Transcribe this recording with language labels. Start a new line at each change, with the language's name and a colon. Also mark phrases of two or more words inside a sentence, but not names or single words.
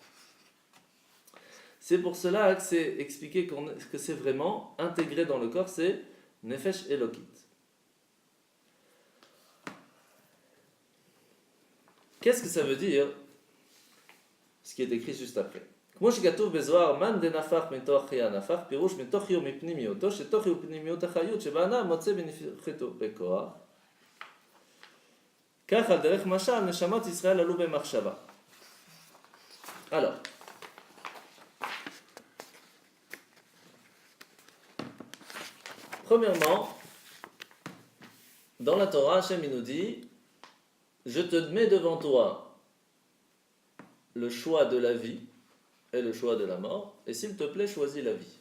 French: C'est pour cela que c'est expliqué que c'est vraiment intégré dans le corps, c'est
Hebrew: נפש אלוקית.
French: Qu'est-ce que ça veut dire? Ce qui est écrit juste après.
Hebrew: כמו שכתוב בזוהר, מן דנפח מתוך חיי הנפח, פירוש מתוך חיו מפנימיותו, שתוך חיו פנימיות החיות שבאדם מוצא בנפחתו בכוח. כך על דרך משל נשמות ישראל עלו במחשבה.
French: Alors, premièrement, dans la Torah, Hachem il nous dit, je te mets devant toi le choix de la vie et le choix de la mort, et s'il te plaît, choisis la vie.